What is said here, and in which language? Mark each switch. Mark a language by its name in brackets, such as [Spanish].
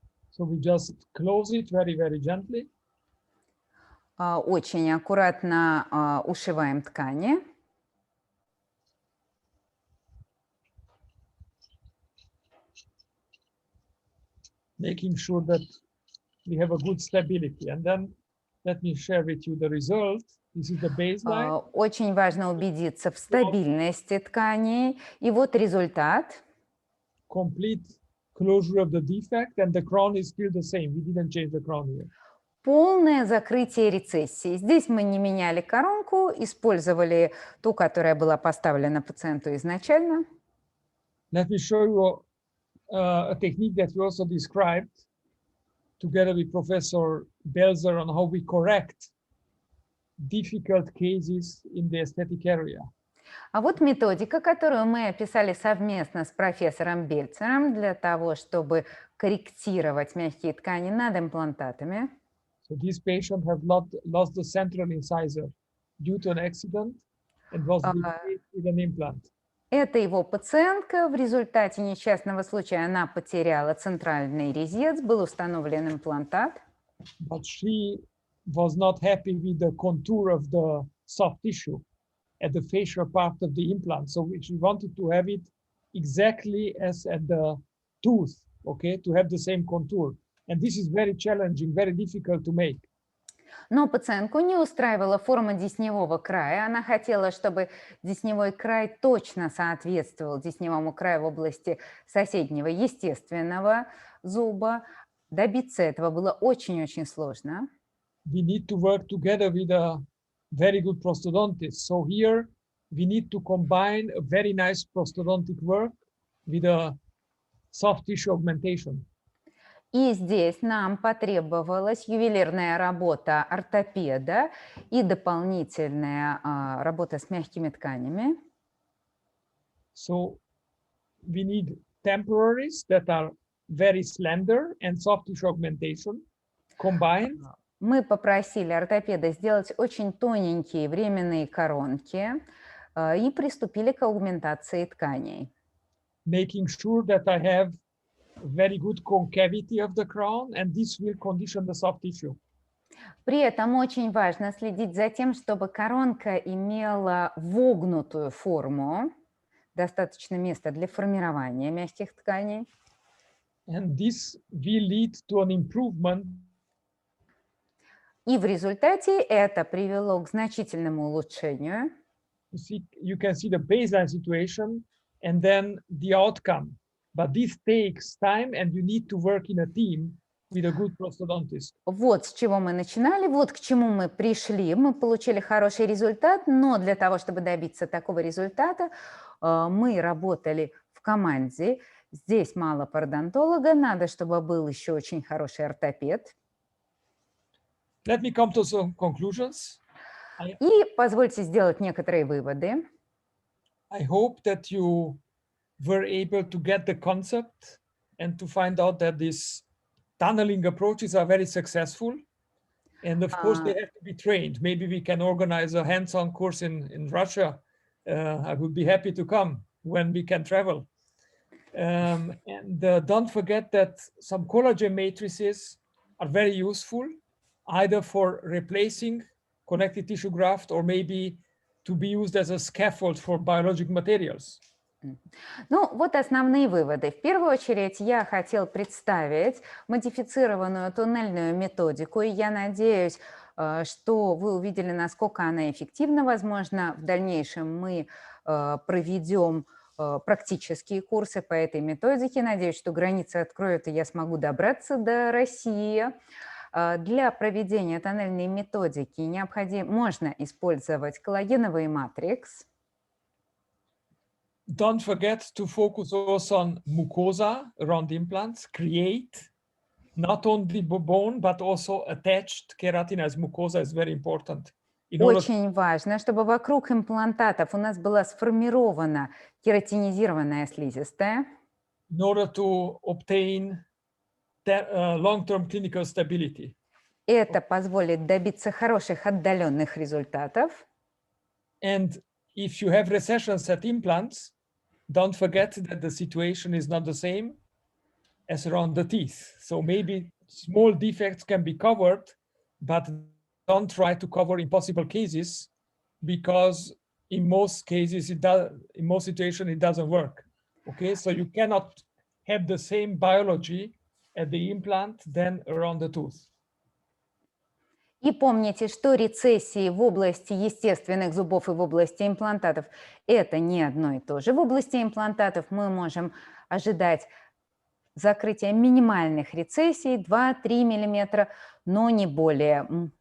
[English] So we just close it very, very gently. [Russian] Очень аккуратно ушиваем ткани. [English] Making sure that we have a good stability. And then let me share with you the result. This is the baseline. [Russian] Очень важно убедиться в стабильности тканей. И вот результат. [English] Complete closure of the defect, and the crown is still the same. We didn't change the crown here. [Russian] Полное закрытие рецессии. Здесь мы не меняли коронку, использовали ту, которая была поставлена пациенту изначально. [English] Let me show you a technique that we also described together with Professor Belzer on how we correct difficult cases in the aesthetic area. [Russian] А вот методика, которую мы описали совместно с профессором Бельцером для того, чтобы корректировать мягкие ткани над имплантатами. [English] So this patient has lost the central incisor due to an accident and was replaced with an implant. [Russian] Это его пациентка. В результате несчастного случая она потеряла центральный резец, был установлен имплантат. [English] But she was not happy with the contour of the soft tissue at the facial part of the implant. So she wanted to have it exactly as at the tooth, okay, to have the same contour. And this is very challenging, very difficult to make. [Russian] Но пациентку не устраивала форма десневого края. Она хотела, чтобы десневой край точно соответствовал десневому краю в области соседнего естественного зуба. Добиться этого было очень-очень сложно. [English] We need to work together with a very good prosthodontist. So here we need to combine a very nice prosthodontic work with a soft tissue augmentation. [Russian] И здесь нам потребовалась ювелирная работа ортопеда и дополнительная работа с мягкими тканями. [English] So we need temporaries that are very slender and soft tissue augmentation combined. [Russian] Мы попросили ортопеда сделать очень тоненькие временные коронки и приступили к аугментации тканей. [English] Making sure that I have very good concavity of the crown, and this will condition the soft tissue. [Russian] При этом очень важно следить за тем, чтобы коронка имела вогнутую форму, достаточно места для формирования мягких тканей. [English] And this will lead to an improvement. [Russian] И в результате это привело к значительному улучшению. [English] You can see the baseline situation and then the outcome. But this takes time, and you need to work in a team with a good prosthodontist. [Russian] Вот с чего мы начинали, вот к чему мы пришли. Мы получили хороший результат, но для того, чтобы добиться такого результата, мы работали в команде. Здесь мало пародонтолога, надо, чтобы был еще очень хороший ортопед. [English] Let me come to some conclusions. [Russian] И позвольте сделать некоторые выводы. [English] I hope that you were able to get the concept and to find out that these tunneling approaches are very successful. And of course, they have to be trained. Maybe we can organize a hands-on course in Russia. I would be happy to come when we can travel. And don't forget that some collagen matrices are very useful, either for replacing connective tissue graft or maybe to be used as a scaffold for biologic materials. [Russian] Ну, вот основные выводы. В первую очередь я хотел представить модифицированную туннельную методику, и я надеюсь, что вы увидели, насколько она эффективна. Возможно, в дальнейшем мы проведем практические курсы по этой методике. Надеюсь, что границы откроют, и я смогу добраться до России. Для проведения тоннельной методики можно использовать коллагеновый матрикс. [English] Don't forget to focus also on mucosa around implants. Create not only bone, but also attached keratinized mucosa is very important. [Russian] Очень важно, чтобы вокруг имплантатов у нас была сформирована кератинизированная слизистая. [English] In order to obtain long-term clinical stability. [Russian] Это позволит добиться хороших отдаленных результатов. [English] And if you have recessions at implants, don't forget that the situation is not the same as around the teeth. So maybe small defects can be covered, but don't try to cover impossible cases, because in most cases, in most situations, it doesn't work. Okay, so you cannot have the same biology at the implant than around the tooth. [Russian] И помните, что рецессии в области естественных зубов и в области имплантатов – это не одно и то же. В области имплантатов мы можем ожидать закрытия минимальных рецессий 2-3 мм, но не более.